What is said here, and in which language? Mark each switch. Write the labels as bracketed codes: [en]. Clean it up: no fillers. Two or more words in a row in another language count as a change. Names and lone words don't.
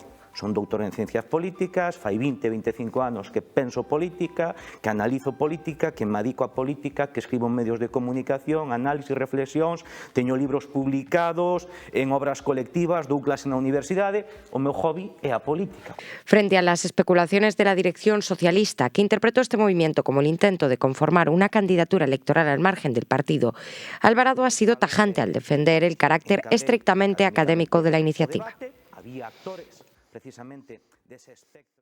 [gl] Son doutor en Ciencias Políticas, fai 20-25 anos que penso política, que analizo política, que me adico a política, que escribo en medios de comunicación, análisis, reflexións, teño libros publicados en obras colectivas, dou clase na universidade, o meu hobby é a política. [es] Frente a las especulaciones de la dirección socialista, que interpretó este movimiento como el intento de conformar una candidatura electoral al margen del partido, Alvarado ha sido tajante al defender el carácter estrictamente académico de la iniciativa. [gl] Había actores precisamente dese aspecto.